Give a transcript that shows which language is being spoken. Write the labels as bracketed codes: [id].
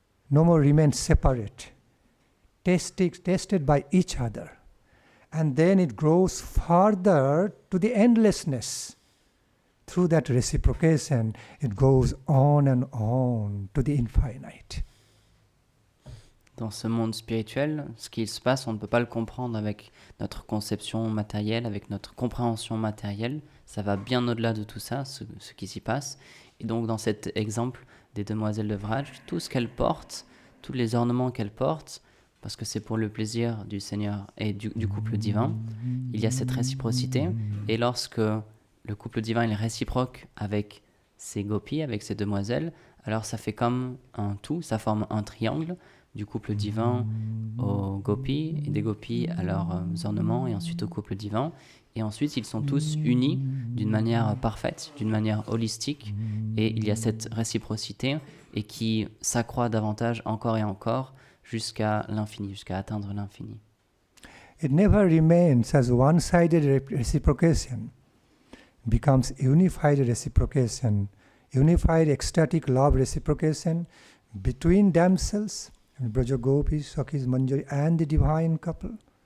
[en] No more remain separate, tasted by each other. And then it grows further to the endlessness, through that reciprocation, it goes on and on to the infinite. [fr] Dans ce monde spirituel, ce qui se passe, on ne peut pas le comprendre avec notre conception matérielle, avec notre compréhension matérielle. Ça va bien au-delà de tout ça, ce qui s'y passe. Et donc, dans cet exemple des demoiselles de Vraj, tout ce qu'elles portent, tous les ornements qu'elles portent, parce que c'est pour le plaisir du Seigneur et du couple divin, il y a cette réciprocité. Et lorsque le couple divin est réciproque avec ses gopis, avec ses demoiselles, alors ça fait comme un tout, ça forme un triangle, du couple divin aux gopis, et des gopis à leurs ornements, et ensuite au couple divin. Et ensuite, ils sont tous unis d'une manière parfaite, d'une manière holistique, et il y a cette réciprocité, et qui s'accroît davantage encore et encore, jusqu'à l'infini, jusqu'à atteindre l'infini. [en] It never remains as one-sided reciprocation, becomes unified reciprocation, unified ecstatic love reciprocation between themselves, Braja Gopis, Sakhis, Manjari, and the divine couple.